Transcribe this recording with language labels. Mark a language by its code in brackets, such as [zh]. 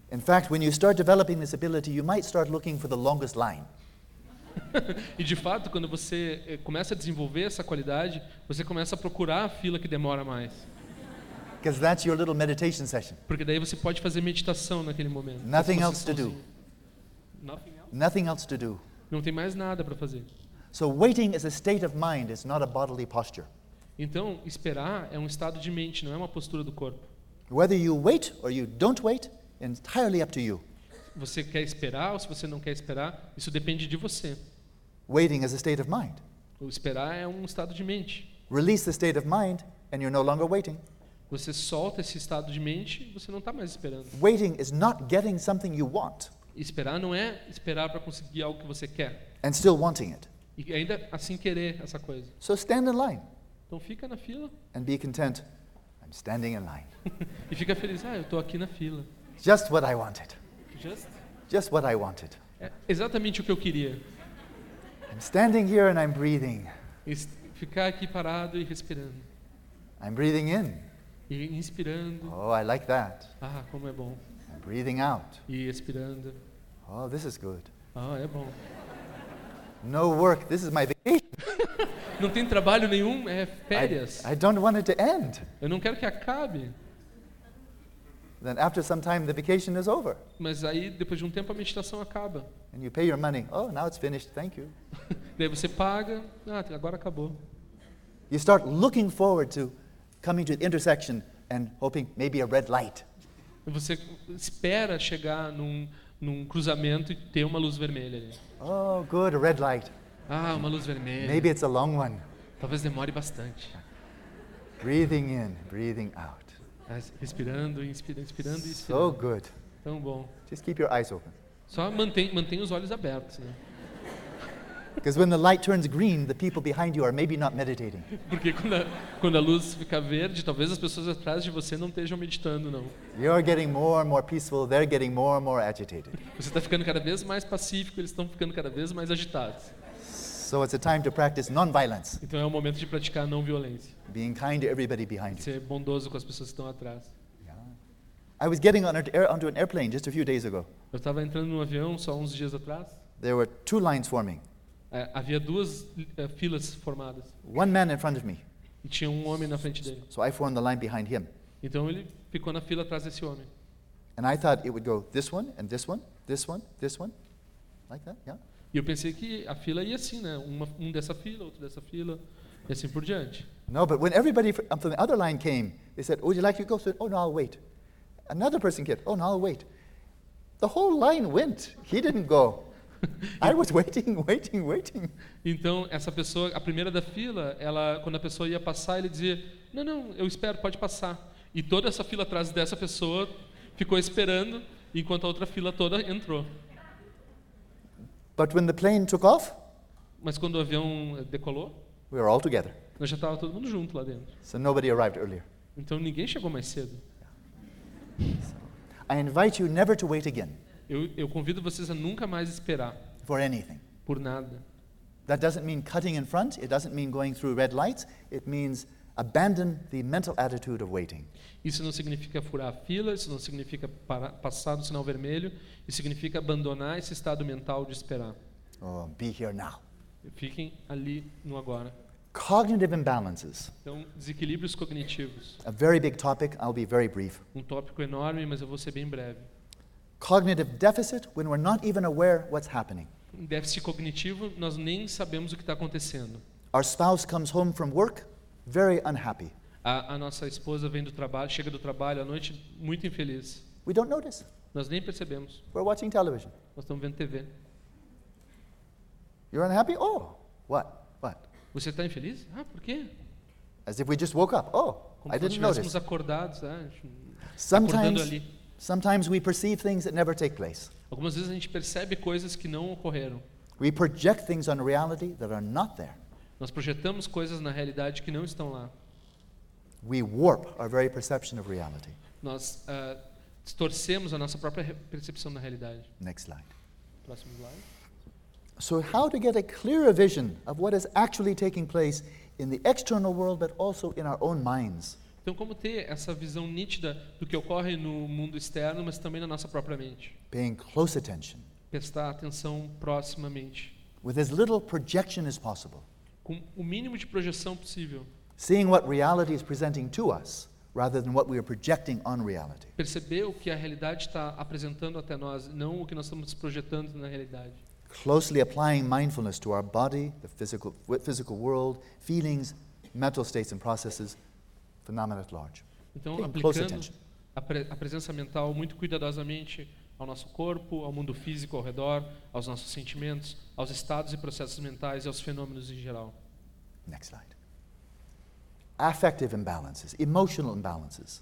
[en] In fact, when you start developing this ability, you might start looking for the longest line. [pt] E de fato, quando você começa a desenvolver essa qualidade, você começa a procurar a fila que demora mais. [en] Because that's your little meditation session. [pt] Porque daí você pode fazer meditação naquele momento. [en] Nothing else to do. Nothing else? Nothing else to do. [pt] Não tem mais nada para fazer. [en] So waiting is a state of mind, it's not a bodily posture. [pt] Então, esperar é um estado de mente, não é uma postura do corpo. [en] Whether you wait or you don't wait, entirely up to you. [pt] Você quer esperar ou se você não quer esperar, isso depende de você. [en] Waiting is a state of mind. [pt] O esperar é um estado de mente. [en] Release the state of mind and you're no longer waiting. [pt] Você solta esse estado de mente e você não está mais esperando. [en] Waiting is not getting something you want. [pt] Esperar não é esperar para conseguir algo que você quer. [en] And still wanting it. [pt] E ainda assim querer essa coisa. [en] So stand in line. [pt] Então fica na fila. [en] And be content. I'm standing in line. [pt] E fica feliz. Ah, eu estou aqui na fila. [en] Just what I wanted. Just what I wanted. [pt] É exatamente o que eu queria. [en] I'm standing here and I'm breathing. [pt] Ficar aqui parado e respirando. [en] I'm breathing in. [pt] E inspirando. [en] Oh, I like that. [pt] Ah, como é bom. [en] I'm breathing out. [pt] E expirando. [en] Oh, this is good. [pt] Ah, é bom. [en] No work. This is my vacation. [pt] Não tem trabalho nenhum, é férias. [en] I don't want it to end. [pt] Eu não quero que acabe. [en] Then after some time the vacation is over. [pt] Mas aí depois de tempo a meditação acaba. [en] And you pay your money. Oh, now it's finished. Thank you. [pt] Daí você paga. Ah, agora acabou. [en] You start looking forward to coming to the intersection and hoping maybe a red light. [pt] Você espera chegar num cruzamento e ter uma luz vermelha ali. [en] Oh, good, a red light. [pt] Ah, uma luz vermelha. [en] Maybe it's a long one. [pt] Talvez demore bastante. [en] Breathing in, breathing out. [pt] Respirando, inspirando e expirando. [en] So good. [pt] Tão bom. [en] Just keep your eyes open. [pt] Só mantém os olhos abertos, né? [en] Because when the light turns green, the people behind you are maybe not meditating. [pt] Porque quando a luz fica verde, talvez as pessoas atrás de você não estejam meditando, não. [en] You're getting more and more peaceful, they're getting more and more agitated. [pt] Você está ficando cada vez mais pacífico, eles estão ficando cada vez mais agitados. [en] So it's a time to practice non-violence. [pt] Então é o momento de praticar não violência. [en] Being kind to everybody behind you. [pt] Ser bondoso com as pessoas que estão atrás. [en] Yeah. I was getting onto an airplane just a few days ago. [pt] Eu estava entrando num avião só uns dias atrás. [en] There were two lines forming. [pt] Havia duas filas formadas. [en] One man in front of me. [pt] E tinha um homem na frente dele. [en] So I formed the line behind him. [pt] Então ele ficou na fila atrás desse homem. [en] And I thought it would go this one and this one, this one, like that, yeah. [pt] E eu pensei que a fila ia assim, né? Um dessa fila, outro dessa fila, e assim por diante. [en] No, but when everybody from the other line came, they said, "Would you like to go?" Said, "Oh no, I'll wait." Another person came, "Oh no, I'll wait." The whole line went. He didn't go. I was waiting, waiting, waiting. [pt] Então essa pessoa, a primeira da fila, ela, quando a pessoa ia passar, ele dizia, "Não, não, eu espero, pode passar." E toda essa fila atrás dessa pessoa ficou esperando enquanto a outra fila toda entrou. [en] But when the plane took off, [pt] mas quando o avião decolou, [en] we were all together. [pt] Nós já estava todo mundo junto lá dentro. [en] So nobody arrived earlier. [pt] Então ninguém chegou mais cedo. [en] I invite you never to wait again. [pt] Eu convido vocês a nunca mais esperar. [en] For anything. [pt] Por nada. [en] That doesn't mean cutting in front. It doesn't mean going through red lights. It means abandon the mental attitude of waiting. [pt] Isso não significa furar a fila, isso não significa passar do sinal vermelho, isso significa abandonar esse estado mental de esperar. [en] Oh, be here now. [pt] Fiquem ali no agora. [en] Cognitive imbalances. [pt] Então, desequilíbrios cognitivos. [en] A very big topic, I'll be very brief. [pt] Um tópico enorme, mas eu vou ser bem breve. [en] Cognitive deficit when we're not even aware what's happening. [pt] Déficit cognitivo, nós nem sabemos o que está acontecendo. [en] Our spouse comes home from work very unhappy. [pt] A nossa esposa vem do trabalho, chega do trabalho à noite muito infeliz. [en] We don't notice. [pt] Nós nem percebemos. [en] We're watching television. [pt] Nós estamos vendo TV. [en] You're unhappy? Oh, what? What? [pt] Você está infeliz? Ah, por quê? [en] As if we just woke up. Oh, [pt] como [en] I didn't notice. [pt] Como se tivéssemos acordados, acordando ali. [en] Sometimes we perceive things that never take place. [pt] Algumas vezes a gente percebe coisas que não ocorreram. [en] We project things on reality that are not there. [pt] Nós projetamos coisas na realidade que não estão lá. [en] We warp our very perception of reality. [pt] Nós distorcemos a nossa própria percepção da realidade. [en] Next slide. [pt] Próximo slide. [en] So how to get a clearer vision of what is actually taking place in the external world, but also in our own minds? [pt] Então como ter essa visão nítida do que ocorre no mundo externo, mas também na nossa própria mente? [en] Paying close attention. [pt] Prestar atenção proximamente. [en] With as little projection as possible. [pt] Com o mínimo de projeção possível. [en] Seeing what reality is presenting to us, rather than what we are projecting on reality. [pt] Perceber o que a realidade está apresentando até nós, não o que nós estamos projetando na realidade. [en] Closely applying mindfulness to our body, the physical world, feelings, mental states and processes, phenomena at large. [pt] Então, aplicando a presença mental muito cuidadosamente ao nosso corpo, ao mundo físico ao redor, aos nossos sentimentos, aos estados e processos mentais e aos fenômenos em geral. [en] Next slide. Affective imbalances, emotional imbalances.